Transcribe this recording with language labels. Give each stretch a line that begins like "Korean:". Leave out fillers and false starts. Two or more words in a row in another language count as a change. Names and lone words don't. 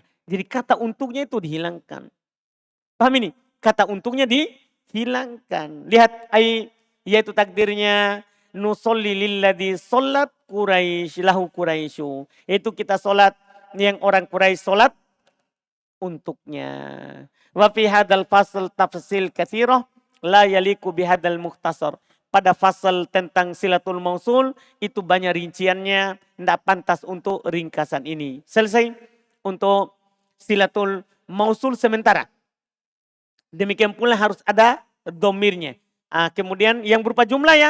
Indonesian: Jadi kata untuknya itu dihilangkan. Paham ini? Kata untuknya dihilangkan. Lihat yaitu takdirnya.
Arabic: نصلي للذي صلت قريش له قريش.
Indonesian: Itu kita solat yang orang Quraisy solat untuknya.
Arabic: وفي هذا الفصل تفصيل كثير لا يليق بهذا المختصر.
Indonesian: Pada fasal tentang
Arabic: صلة الموصول
Indonesian: itu banyak rinciannya, tidak pantas untuk ringkasan ini. Selesai untuk
Arabic: صلة الموصول
Indonesian: sementara. Demikian pula harus ada domirnya. Kemudian yang berupa jumlah ya.